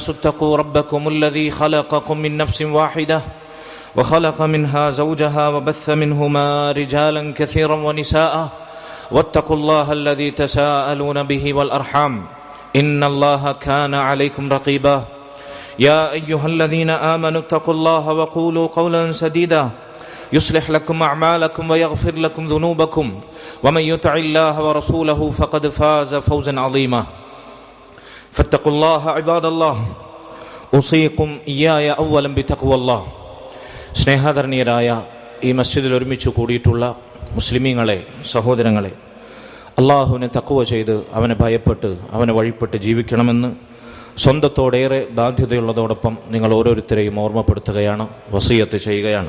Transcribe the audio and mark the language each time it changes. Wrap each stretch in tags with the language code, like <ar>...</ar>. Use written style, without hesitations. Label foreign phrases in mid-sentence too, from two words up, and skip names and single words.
<ar>اتقوا ربكم الذي خلقكم من نفس واحدة وخلق منها زوجها وبث منهما رجالا كثيرا ونساء واتقوا الله الذي تساءلون به والأرحام إن الله كان عليكم رقيبا يا أيها الذين آمنوا اتقوا الله وقولوا قولا سديدا يصلح لكم أعمالكم ويغفر لكم ذنوبكم ومن يطع الله ورسوله فقد فاز فوزا عظيما فاتقوا الله عباد الله أوصيكم إياي أولا بتقوى الله</ar> <ml>സ്നേഹാദരണീയരായ ഈ മസ്ജിദിൽ ഒരുമിച്ച് കൂടിയിട്ടുള്ള മുസ്ലിമീങ്ങളെ, സഹോദരങ്ങളെ, അള്ളാഹുവിനെ തഖ്വ ചെയ്ത് അവനെ ഭയപ്പെട്ട് അവനെ വഴിപ്പെട്ട് ജീവിക്കണമെന്ന് സ്വന്തത്തോടേറെ ബാധ്യതയുള്ളതോടൊപ്പം നിങ്ങൾ ഓരോരുത്തരെയും ഓർമ്മപ്പെടുത്തുകയാണ്, വസിയത്ത് ചെയ്യുകയാണ്.</ml>